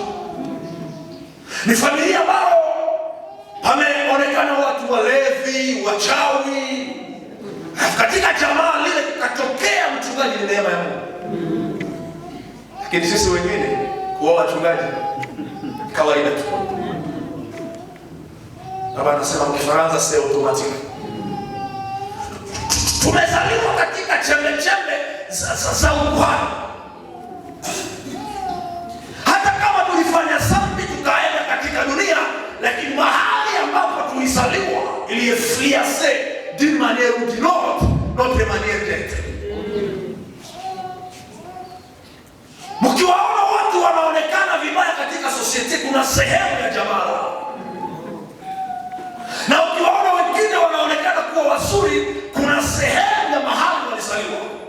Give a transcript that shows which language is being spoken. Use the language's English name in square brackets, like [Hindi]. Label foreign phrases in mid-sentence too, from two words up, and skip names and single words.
[Swahili] Ni familia ambao pameonekana watu walevi, wachawi. Katika jamaa lile kukatokea mchungaji, ni neema ya Mungu. Lakini sisi wengine kuwa wachungaji kawaida tu. Baba anasema Kifaransa [French] c'est automatique. [Swahili] Tumezaliwa katika chembe-chembe za ukwani. Hata kama tulifanya dhambi tukaenda katika dunia, lakini mahali ambapo tulizaliwa [French] il est friassé d'une manière ou d'une autre notre manière d'être. [Swahili] Mkiwaona watu wanaonekana vibaya katika society, kuna sehemu ya jamaa. Na ukiwaona wengine wanaonekana kuwa wazuri, kuna sehemu ya mahali walizaliwa.